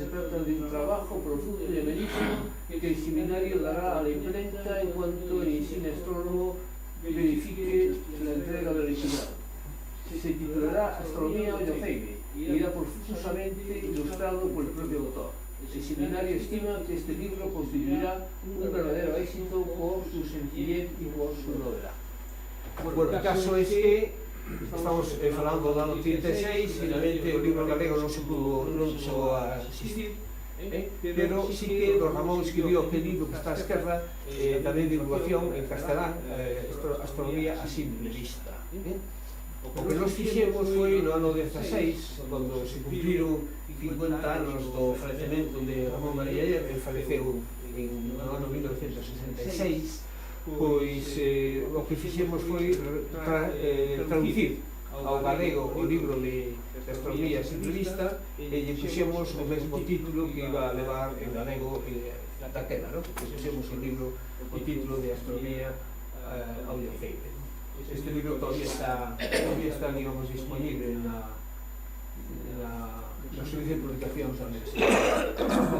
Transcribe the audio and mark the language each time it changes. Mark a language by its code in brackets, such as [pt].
[es] Se trata de un trabajo profundo y bellísimo que el seminario dará a la imprenta en cuanto el insigne astrónomo verifique la entrega del original. Se titulará Astronomía Olloceire y irá profusamente ilustrado por el propio autor. El seminario estima que este libro constituirá un verdadero éxito por su sencillez y por su novedad. [gl] Bueno, o caso é que estamos falando do ano 36, finalmente o libro galego non se pudo asistir, pero sí que don Ramón escribiu aquel libro que está á esquerda, tamén de divulgación en castelán, Astronomía a simple vista. O que nos fixemos foi no ano 16, cando se cumpliron 50 anos do falecemento de Ramón María Aller, ele faleceu no ano 1966, pois o que fixemos foi traducir ao galego o libro de Astronomía Simple Vista e lle puxemos o mesmo título que iba a levar en galego daquela, non? Que puxemos o libro, o título de Astronomía Audioceire. Este libro todavía está, digamos, disponible na servicio de publicacións da Universidade.